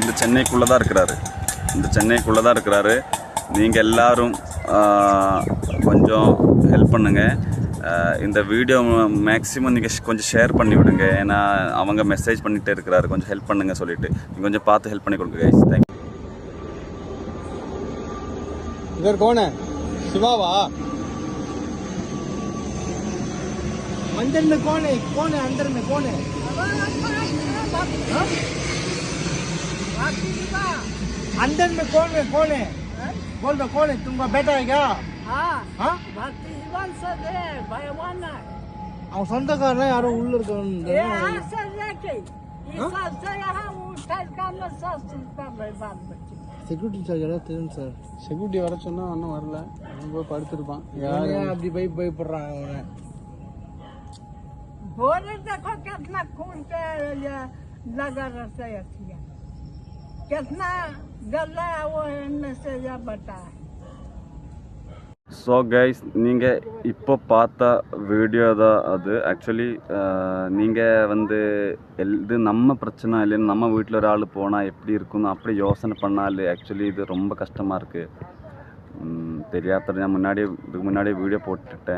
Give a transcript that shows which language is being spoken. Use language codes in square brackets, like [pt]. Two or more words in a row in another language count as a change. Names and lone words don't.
[ta] இந்த சென்னைக்குள்ளே தான் இருக்கிறாரு. நீங்கள் எல்லோரும் கொஞ்சம் ஹெல்ப் பண்ணுங்கள். இந்த [en] video maximum [ta] நீங்கள் கொஞ்சம் ஷேர் பண்ணி விடுங்க. ஏன்னா அவங்க மெசேஜ் பண்ணிகிட்டே இருக்கிறாரு. கொஞ்சம் ஹெல்ப் பண்ணுங்க சொல்லிட்டு நீங்கள் கொஞ்சம் பார்த்து ஹெல்ப் பண்ணி கொடுங்க கைஸ். தேங்க்யூ. [hi] इधर कौन है? शिवावा अंदर में कौन है? अंदर में कौन है? अंदर में कौन है? बोल दो कौन है? तुमका बेटा है क्या? [ta] அவன் சொந்தக்காரன் யாரோ உள்ள இருக்காங்க. [en] security charge [ta] எல்லாம் தெரியும் சார். செக்யூரிட்டி வர சொன்னா ஒன்றும் வரல, போய் படுத்துருப்பான். யாரு அப்படி பயப்படுறாங்க அவனை? [hi] देखो कितना खून पे लगा रहता है, कितना गला वो इनमें से या बता है. [en] so guys, [ta] நீங்கள் இப்போ பார்த்த வீடியோ தான் அது. ஆக்சுவலி நீங்கள் இது நம்ம பிரச்சனை இல்லைன்னு நம்ம வீட்டில் ஒரு ஆள் போனால் எப்படி இருக்குன்னு அப்படி யோசனை பண்ணால் ஆக்சுவலி இது ரொம்ப கஷ்டமாக இருக்குது. தெரியாத நான் இதுக்கு முன்னாடி வீடியோ போட்டுட்டேன்.